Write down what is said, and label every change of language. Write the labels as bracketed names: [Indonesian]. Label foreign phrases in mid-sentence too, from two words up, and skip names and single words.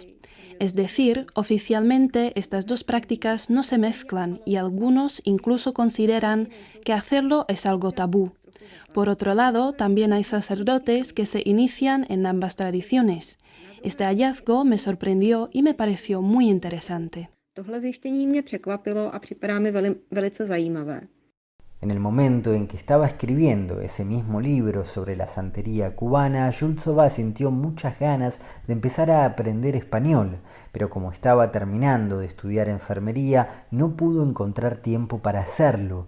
[Spanish] Es decir, oficialmente estas dos prácticas no se mezclan y algunos incluso consideran que hacerlo es algo tabú. Por otro lado, también hay sacerdotes que se inician en ambas tradiciones. Este hallazgo me sorprendió y me pareció muy interesante. [Czech] Tohle zjištění mě překvapilo a připadá mi velice zajímavé. [Spanish] En el momento en que estaba escribiendo ese mismo libro sobre la santería cubana, Shultsova sintió muchas ganas de empezar a aprender español, pero como estaba terminando de estudiar enfermería, no pudo encontrar tiempo para hacerlo.